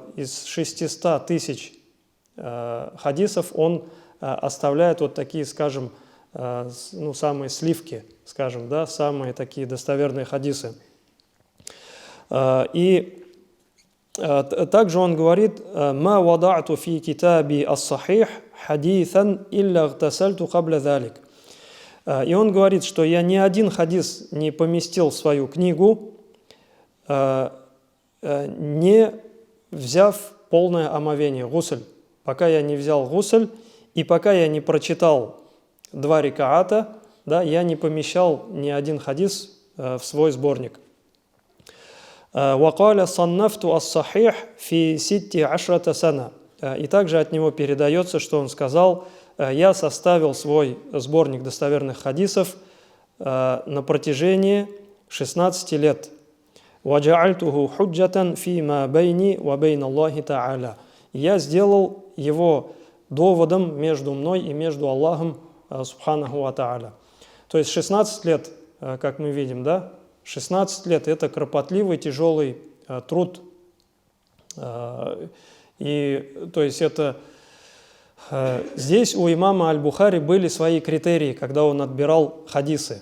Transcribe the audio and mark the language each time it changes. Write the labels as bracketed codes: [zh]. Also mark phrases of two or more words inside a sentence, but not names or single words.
[ru] Из 600 тысяч хадисов он оставляет вот такие, скажем, самые сливки, скажем, да, самые такие достоверные хадисы. И также он говорит: [ar] «ما وضعت في كتاب الصحيح حديثا إلا اغتسلت قبل ذلك». [ru] И он говорит, что я ни один хадис не поместил в свою книгу, не взяв полное омовение, гусль. Пока я не взял гусль, и пока я не прочитал 2 рикаата, да, я не помещал ни один хадис в свой сборник. [ar] «وقال صنفت الصحيح في ست عشرة سنة». [ru] И также от него передается, что он сказал: «Я составил свой сборник достоверных хадисов на протяжении 16 лет. [ar] «وجعلته حجة فيما بيني وبين الله تعالى». [ru] Я сделал его доводом между мной и между Аллахом [ar] سبحانه وتعالى. [ru] То есть 16 лет, как мы видим, да? 16 лет – это кропотливый, тяжелый труд. И то есть это здесь у имама Аль-Бухари были свои критерии, когда он отбирал хадисы.